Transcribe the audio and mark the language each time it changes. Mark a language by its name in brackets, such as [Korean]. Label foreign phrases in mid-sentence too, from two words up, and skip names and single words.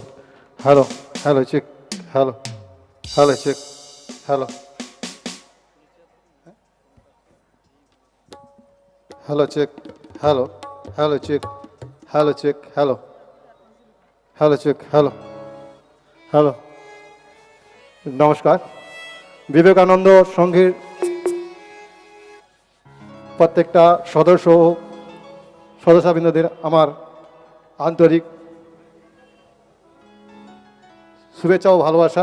[English] Hello, hello, chick. Hello, hello, chick. Hello. Hello, chick. Hello, hello, chick. Hello, chick. Hello. Hello, chick. Hello. Hello. [Bangla] নমস্কার। বিবেকানন্দ সংঘের প্রত্যেকটা সদস্যবৃন্দদের আমার আন্তরিক শুভেচ্ছা ও ভালোবাসা।